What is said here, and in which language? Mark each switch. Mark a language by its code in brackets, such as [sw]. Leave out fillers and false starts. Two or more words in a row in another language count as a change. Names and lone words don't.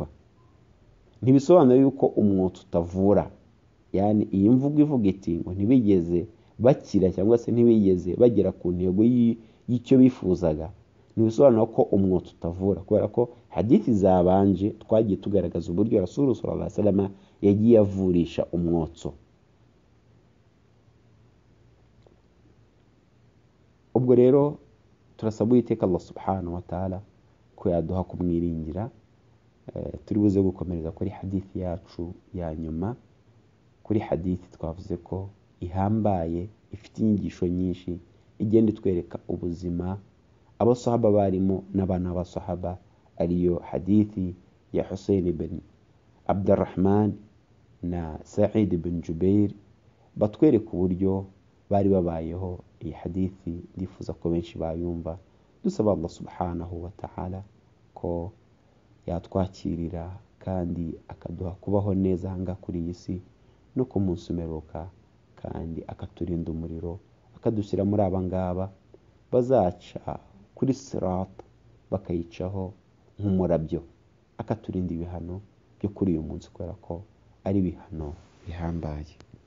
[rw] Ntibisobanura yuko umwotso utavura, yani iyi mvugo ivuga iti ngo ntibigeze bakira cyangwa se ntibigeze bagera ku ntego y'icyo bifuzaga, ntibisobanura ko umwotso utavura, kubera ko hadithi zabanje twagiye tugaragaza uburyo Rasul [ar] صلى الله عليه وسلم [rw] yagiye avurisha umwotso. Ubwo rero turasaba Uwiteka Allah [ar] سبحانه وتعالى [rw] ko yaduha kumwiringira. Turi buze gukomereza kuri hadithi yacu ya nyuma, kuri hadithi twavuze ko ihambaye, ifite inyigisho nyinshi, igenda itwereka ubuzima abasahaba barimo n'abana b'abasahaba, ariyo hadithi ya Husayn ibn Abdurrahman na Sa'id ibn Jubair, batwereka uburyo bari babayeho. Iyi hadithi ndifuza ko benshi bayumva, dusaba Allah [ar] سبحانه وتعالى [rw] ko yatwakirira kandi akaduha kubaho neza hanga kuri iyi si no ku munsi umeruka, kandi akaturinda umuriro, akadushyira muri aba ngaba bazaca kuri sirat bakayicaho nk'umurabyo, akaturinda ibihano byo kuri uyu munsi, kubera ko ari ibihano bihambaye.